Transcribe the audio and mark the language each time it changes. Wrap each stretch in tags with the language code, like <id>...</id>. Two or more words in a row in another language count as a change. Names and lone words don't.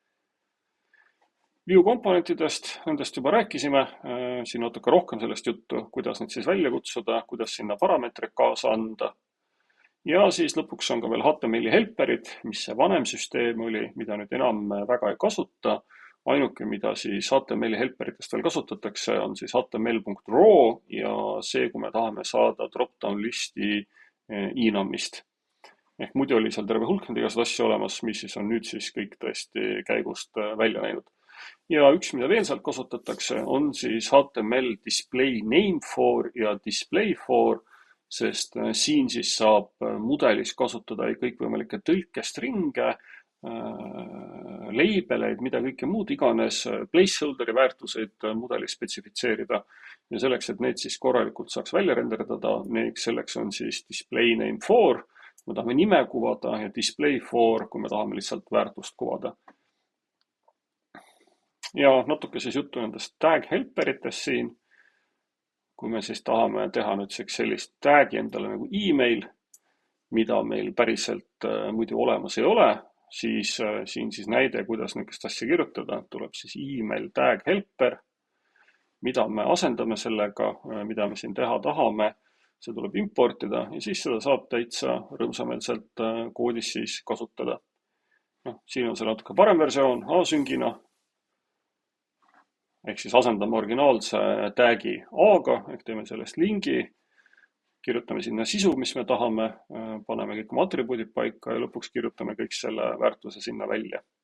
<et>View komponentidest, nendest juba rääkisime, siin natuke rohkem sellest juttu, kuidas neid siis välja kutsuda, kuidas sinna parameetreid kaasa anda. Ja siis lõpuks on ka veel HTML-i helperid, mis see vanem süsteem oli, mida nüüd enam väga ei kasuta. Ainuke, mida siis HTML-i helperitest veel kasutatakse, on siis html.raw ja see, kui me tahame saada drop-down listi enum'ist. Ehk muidu oli seal terve hulk igasuguseid asju olemas, mis siis on nüüd siis kõik tõesti käigust välja näinud. Ja üks, mida veel sealt kasutatakse, on siis HTML</et> <en>display name for</en> <et>ja</et> <en>display for,</en> <et>sest siin siis saab mudelis kasutada kõikvõimalikke tõlkestringe, leibeleid, mida kõike muud iganes, placeholder'i väärtuseid mudelis spetsifitseerida. Ja selleks, et need siis korralikult saaks välja renderdada, selleks on siis</et> <en>display name for,</en> <et>kui me tahame nime kuvada, ja</et> <en>display for,</en> <et>kui me tahame lihtsalt väärtust kuvada. Ja natuke siis juttu nendest</et> <en>tag helperitest</en> <et>siin. Kui me siis tahame teha nüüd sellist tag'i endale nagu email, mida meil päriselt muidu olemas ei ole, siis siin siis näide, kuidas niisugust asja kirjutada, tuleb siis</et> <en>email tag helper,</en> <et>mida me asendame sellega, mida me siin teha tahame, see tuleb importida ja siis seda saab täitsa rõõmsameelselt koodis siis kasutada. Siin on see natuke parem versioon asüngina, ehk siis asendame originaalse tag'i A-ga, ehk teeme sellest lingi, kirjutame sinna sisu, mis me tahame, paneme kõik oma atribuudid paika ja lõpuks kirjutame kõik selle väärtuse sinna välja.</et>